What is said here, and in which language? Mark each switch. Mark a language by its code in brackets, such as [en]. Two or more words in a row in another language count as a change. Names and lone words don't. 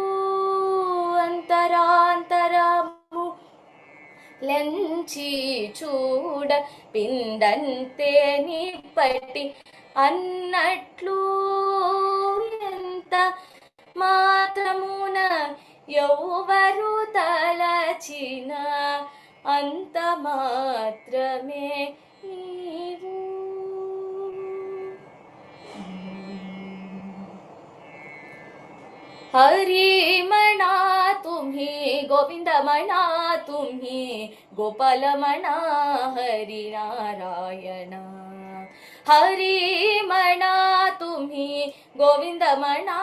[te] అంతరాంతరము లెంచి చూడ పిండంతే నిప్పటి అన్నట్లు ఎంత మాత్రమున ఎవ్వరు తలచిన అంత మాత్రమే నీవు [mr] हरि मणा तुम्ही गोविंद मणा तुम्ही गोपाल मणा हरि नारायण हरि मणा तुम्ही गोविंद मणा